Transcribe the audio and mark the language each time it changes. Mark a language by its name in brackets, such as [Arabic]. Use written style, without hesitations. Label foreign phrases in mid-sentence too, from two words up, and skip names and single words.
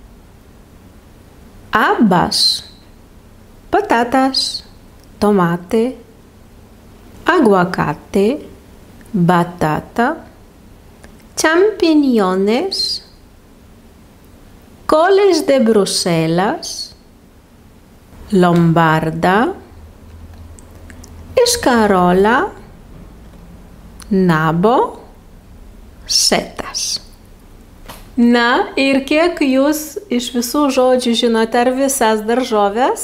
[Spanish] habas, patatas, tomate, aguacate, batata, champiñones, coles de Bruselas, lombarda, escarola, nabo, setas. [Lithuanian] Na, ir kiek jūs iš visų žodžių žinote ar visas daržoves?